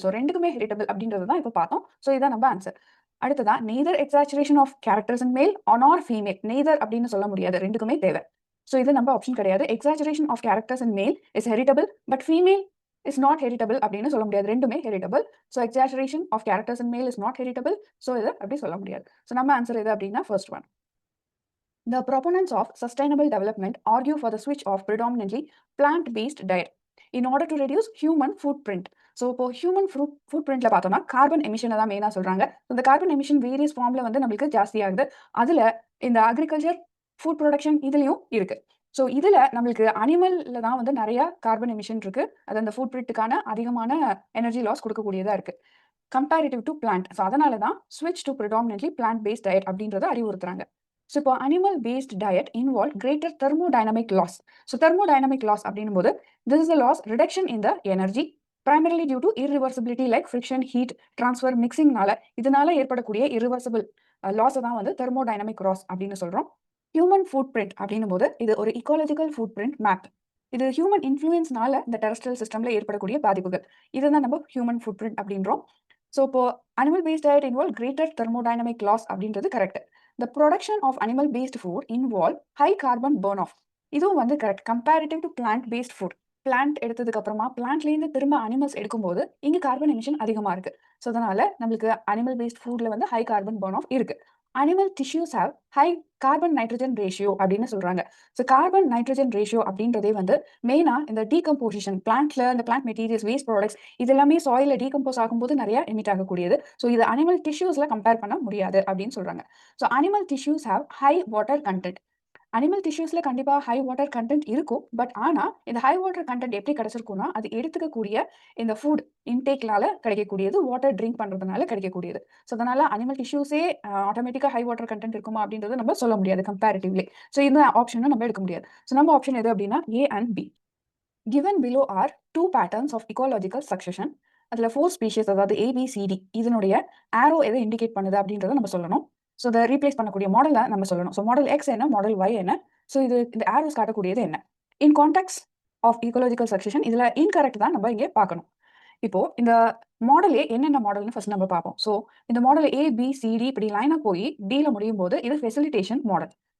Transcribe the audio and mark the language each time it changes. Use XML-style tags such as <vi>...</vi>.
<ta>So ரெண்டுக்குமே heritable அப்படின்றது தான் இப்போ பார்த்தோம். ஸோ இதான் நம்ம ஆன்சர். அடுத்ததான் neither exaggeration of characters in male or female. Neither அப்படின்னு சொல்ல முடியாது, ரெண்டுக்குமே தேவை. ஸோ இது நம்ம ஆப்ஷன் கிடையாது. எக்ஸாஜரேஷன் ஆஃப் கேரக்டர்ஸ் இன் மேல் is heritable but female is not heritable அப்படின்னு சொல்ல முடியாது. ரெண்டுமே heritable. So exaggeration of characters in மேல் இஸ் நாட் ஹெரிட்டபிள். ஸோ இதை அப்படி சொல்ல முடியாது. ஸோ நம்ம ஆன்சர் எது அப்படின்னா first one.</ta> <en>The proponents of sustainable development argue for the switch of predominantly plant-based diet in order to reduce human footprint.</en> <ta>So இப்போ human ஃபுட்பிரிண்ட்ல பார்த்தோம்னா கார்பன் எமிஷனை தான் மெயினாக சொல்றாங்க. இந்த கார்பன் எமிஷன் வேரியஸ் ஃபார்ம்ல வந்து நம்மளுக்கு ஜாஸ்தியாகுது. அதுல இந்த அக்ரிகல்ச்சர், ஃபுட் ப்ரொடக்ஷன் இதுலயும் இருக்கு. ஸோ இதுல நம்மளுக்கு அனிமல்ல தான் வந்து நிறைய கார்பன் எமிஷன் இருக்கு. அது அந்த ஃபுட் பிரிண்ட்டுக்கான அதிகமான எனர்ஜி லாஸ் கொடுக்கக்கூடியதா இருக்கு கம்பேரிட்டிவ் டு பிளான்ட். ஸோ அதனால தான் ஸ்விட்ச் to predominantly plant based diet அப்படின்றத அறிவுறுத்துறாங்க. ஸோ இப்போ animal paste diet involve greater thermodynamic loss. So thermodynamic loss அப்படின்னும் போது this is a loss reduction in the energy</ta> <en>primarily due to irreversibility like friction, heat transfer, mixing</en> <ta>னால இதனால ஏற்படக்கூடிய irreversible loss தான் வந்து thermodynamic loss அப்படின்னு சொல்றோம். Human food print அப்படின்னும் போது இது ஒரு இக்காலஜிக்கல் ஃபுட் பிரிண்ட் மேப். இது ஹியூமன் இன்ஃப்ளூயன்ஸ்னால இந்த டெரஸ்ட்ரியல் சிஸ்டம்ல ஏற்படக்கூடிய பாதிப்புகள் இதுதான் நம்ம ஹியூமன் ஃபுட் பிரிண்ட் அப்படின்றோம். ஸோ இப்போ animal paste diet involve greater thermodynamic loss அப்படின்றது correct.</ta> <en>The production of animal-based food involve high carbon burn-off.</en> <ta>இதுவும் வந்து correct. Comparative to plant-paste food. Plant எடுத்ததுக்கு அப்புறமா பிளான்ட்லேருந்து திரும்ப அனிமல்ஸ் எடுக்கும்போது இங்க கார்பன் எமிஷன் அதிகமா இருக்கு. ஸோ அதனால நம்மளுக்கு அனிமல் பேஸ்ட் ஃபுட்ல வந்து ஹை கார்பன் burn-off இருக்கு. Animal tissues have high carbon nitrogen ratio அப்படின்னு சொல்றாங்க. ஸோ கார்பன் நைட்ரஜன் ரேஷியோ அப்படின்றதே வந்து மெயினா இந்த டீகம்போசிஷன் பிளான்ட்ல இந்த பிளான்ட் மெட்டீரியல்ஸ், வேஸ்ட் ப்ராடக்ட்ஸ் இது எல்லாமே சாயில டீகம்போஸ் ஆகும்போது நிறைய எமிட் ஆகக்கூடியது. ஸோ இது அனிமல் டிஷ்யூஸ்ல கம்பேர் பண்ண முடியாது அப்படின்னு சொல்றாங்க. So animal tissues have high water content. Animal டிஷ்யூஸ்ல கண்டிப்பா ஹை வாட்டர் கண்டென்ட் இருக்கும். பட் ஆனா இந்த ஹை வாட்டர் கண்டென்ட் எப்படி கிடைச்சிருக்கும்னா அது எடுத்துக்கக்கூடிய இந்த ஃபுட் இன்டேக்னால கிடைக்கக்கூடியது, வாட்டர் ட்ரிங்க் பண்றதுனால கிடைக்கக்கூடியது. ஸோ அதனால அனிமல் டிஷ்யூஸே ஆட்டோமேட்டிக்கா ஹை வாட்டர் கண்டென்ட் இருக்குமா அப்படின்றது நம்ம சொல்ல முடியாது கம்பேரிட்டிவ்லி. ஸோ இந்த ஆப்ஷனை நம்ம எடுக்க முடியாது. ஸோ நம்ம ஆப்ஷன் எது அப்படின்னா A and B.</ta> <en>Given below are two patterns of ecological succession.</en> <ta>அதுல 4 ஸ்பீஷிஸ் அதாவது ABCD இதனுடைய ஆரோ எதை இண்டிகேட் பண்ணுது அப்படின்றத நம்ம சொல்லணும். ஸோ இதை ரீப்ளேஸ் பண்ணக்கூடிய மாடலை நம்ம சொல்லணும். ஸோ மாடல் எக்ஸ் என்ன, மாடல் ஒய் என்ன, ஸோ இது இந்த ஆரோஸ் காட்டக்கூடியது என்ன. இன் கான்டெக்ட் ஆஃப் ecological succession இதுல இன்கரெக்ட் தான் நம்ம இங்கே பார்க்கணும். இப்போ இந்த மாடலே என்னென்ன மாடல்னு ஃபர்ஸ்ட் நம்ம பார்ப்போம். ஸோ இந்த மாடல் ABCD இப்படி லைனா போய் டில முடியும் போது இது ஃபெசிலிட்டேஷன் மாடல்.</ta>